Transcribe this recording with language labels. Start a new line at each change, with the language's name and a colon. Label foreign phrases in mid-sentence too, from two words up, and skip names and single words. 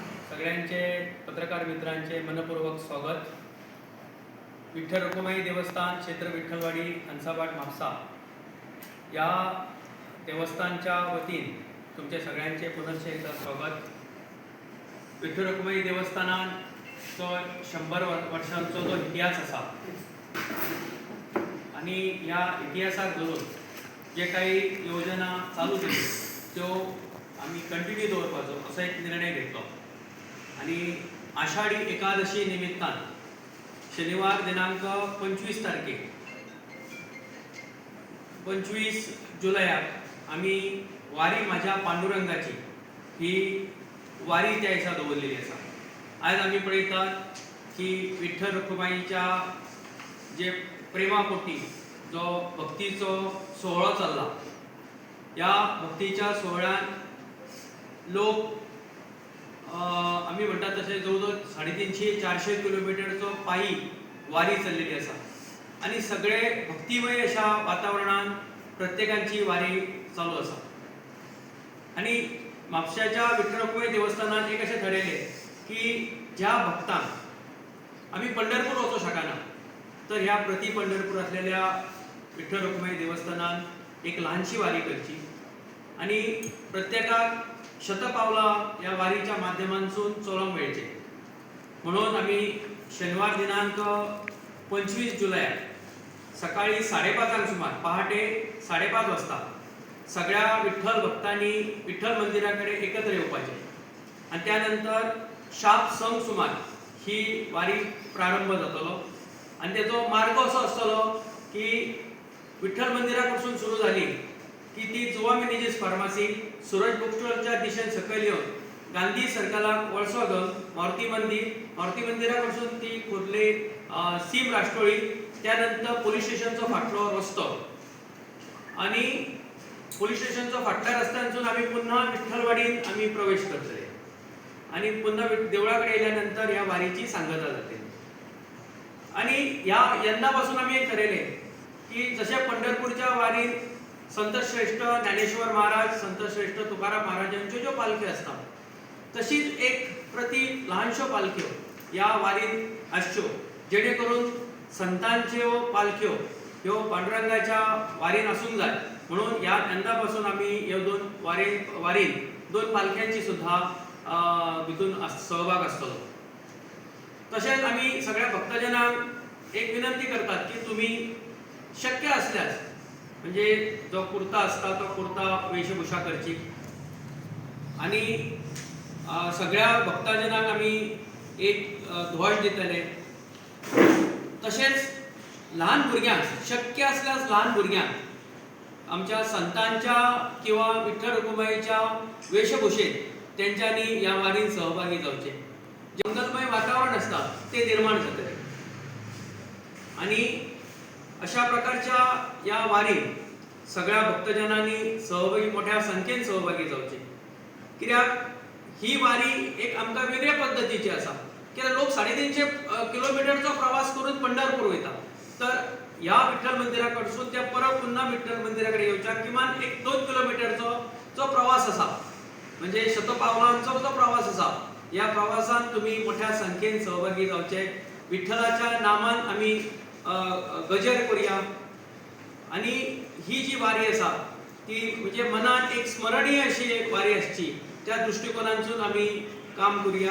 Konkani: सगळ्यांचे पत्रकार मित्रांचे मनपूर्वक स्वागत। विठ्ठल रखुमाई देवस्थान क्षेत्र विठ्ठलवाडी हंसाबाट म्हापसा या देवस्थानच्या वतीन तुमचे सगळ्यांचे पुनश्च एकदा स्वागत। विठ्ठल रखुमाई देवस्थानाचो 100 वर्षांचो जो इतिहास असा आणि या इतिहासाक धरून जे काही योजना चालू केली त्यो आम्ही कंटिन्यू दवरपाचो असो एक निर्णय घेतलो आणि आषाढी एकादशी निमित्तान शनिवार दिनांक 25 तारखेक 25 जुलयाक आम्ही वारी माझ्या पांडुरंगाची ही वारी त्या दिसा दवरलेली आसा। आज आम्ही पळयतात की विठ्ठल रखुमाईच्या जे प्रेमापोटी जो भक्तीचो सोहळो चालला, या भक्तीच्या सोहळ्यान लोक आम्ही म्हणतात तसे जवळजवळ 350-400 किलोमीटरचो पायी वारी चाललेली आसा आणि सगळे भक्तिमय अशा वातावरणात प्रत्येकांची वारी चालू आसा। आणि म्हापशाच्या विठ्ठल रखुमाई देवस्थानात एक असे ठरयले की ज्या भक्तांक आम्ही पंढरपूर वचूं शकना तर ह्या प्रति पंढरपूर असलेल्या विठ्ठल रखुमाई देवस्थानात एक लहानशी वारी करची आणि प्रत्येकाक शतपावला या वारीच्या माध्यमांतून चलोवंक मेळचे म्हणून आम्ही शनिवार दिनांक 25 जुलयाक सकाळी 5:30 सुमार पहाटे 5:30 वाजता सगळ्या विठ्ठल भक्तांनी विठ्ठल मंदिराकडे एकत्र येवपाचे आणि त्यानंतर शाप संक सुमार ही वारी प्रारंभ जातलो आणि त्याचो मार्ग असो आसतलो की विठ्ठल मंदिराकडसून सुरू झाली की ती जुवा मॅनेजेस फार्मासी सूरज बुक स्टॉलच्या दिशेन सकयल येवन गांधी सर्कलाक वळसो घेवन मारुती मंदिराकडसून ती खोर्ले सीम राष्ट्रोळी, त्यानंतर पोलीस स्टेशनचो फाटलो रस्तो आणि पोलीस स्टेशनचो फाटल्या रस्त्यानसून आम्ही पुन्हा विठ्ठलवाडीत आम्ही प्रवेश करतले आणि पुन्हा देवळाकडे येयल्यानंतर या वारीची सांगता जाते। आणि या यंदापासून आम्ही एक ठरयले की जसे पंढरपूरच्या वारीत संत श्रेष्ठ ज्ञानेश्वर महाराज, संत श्रेष्ठ तुकाराम महाराजांच्यो ज्यो पालख्यो असतात तशीच एक प्रति लहानशो पालख्यो या वारीत आसच्यो, जेणे करून संतांच्यो पालख्यो ह्यो पांडुरंगाच्या वारीन आसूंक जाय म्हणून या यंदापासून आम्ही ह्यो वारीन 2 पालख्यांची सुद्धा भितून सहभाग आसतलो। तशेंच आम्ही सगळ्या भक्तजनांक एक विनंती करतात की तुम्ही शक्य असल्यास म्हणजे जो कुर्ता असता तो कुर्ता वेशभूषा करची आणि सगळ्या भक्तजनांक आम्ही एक ध्वज दितले। तसेच लहान भुरग्यांक शक्य असल्यास लहान भुरग्यांक आमच्या संतांच्या किंवा विठ्ठल रखुमाईच्या वेशभूषेत त्यांच्यानी या वारीत सहभागी जावचे। जंगलमय वातावरण असता ते निर्माण जातले आणि अशा प्रकारच्या या वारीत सगळ्या भक्तजनांनी सहभागी मोठ्या संख्येन सहभागी जावचे, कित्याक ही वारी एक आमकां वेगळ्या पद्धतीची आसा। कित्याक लोक 350 किलोमीटरचो प्रवास करून पंढरपूर वयता तर ह्या विठ्ठल मंदिराकडसून त्या परत पुन्हा विठ्ठल मंदिराकडे येवच्या किमान 1-2 किलोमीटरचो जो प्रवास असा म्हणजे शतपावलांचो जो प्रवास असा, या प्रवासान तुम्ही मोठ्या संख्येन सहभागी जावचे। विठ्ठलाच्या नामान आम्ही गजर करूया आणि ही जी वारी असा ती म्हणजे मनात एक स्मरणीय अशी एक वारी असची, त्या दृष्टिकोनातून आम्ही काम करूया।